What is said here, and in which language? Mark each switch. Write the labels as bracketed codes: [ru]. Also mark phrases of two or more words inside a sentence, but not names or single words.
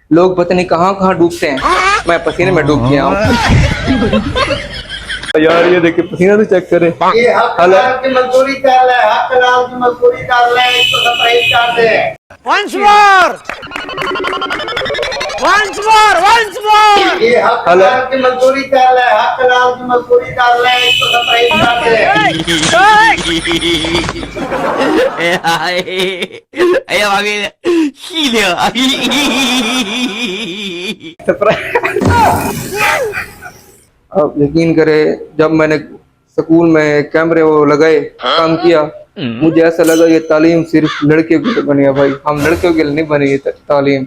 [hi] लोग पता नहीं कहाँ कहाँ डूबते हैं, मैं पसीने में डूब गया हूँ। यार ये देखिए पसीना तो चेक करें। ये हक हलाल की मजदूरी कर ले, हक हलाल की मजदूरी कर ले, इसको सरप्राइज कर दे। [en] Once more! Once more! Once more! [hi] ये हक हलाल की मजदूरी कर ले, हक हलाल की मजदूरी कर ले, इसको सरप्राइज कर दे। [zh] 哎呀妈逼的，细的。 [hi] आप यकीन करें जब मैंने स्कूल में कैमरे वो लगाए काम किया, मुझे ऐसा लगा ये तालीम सिर्फ लड़के के लिए बनी है भाई, हम लड़कियों के लिए नहीं बनी ये तालीम।